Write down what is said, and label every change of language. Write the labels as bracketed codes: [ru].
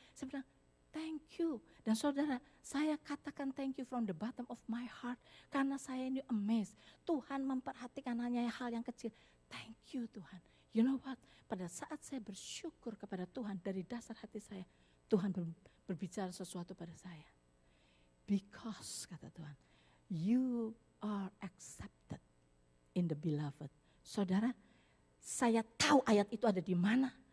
[id] Saya bilang [en] thank you. [id] Dan saudara, saya katakan [en] thank you from the bottom of my heart. [id] Karena saya ini amazed. Tuhan memperhatikan hanya hal yang kecil. [en] Thank you [id] Tuhan. [en] You know what? [id] Pada saat saya bersyukur kepada Tuhan dari dasar hati saya, Tuhan berbicara sesuatu pada saya. [en] Because, [id] kata Tuhan, [en] you are accepted in the beloved. [id] Saudara, saya tahu ayat itu ada di mana.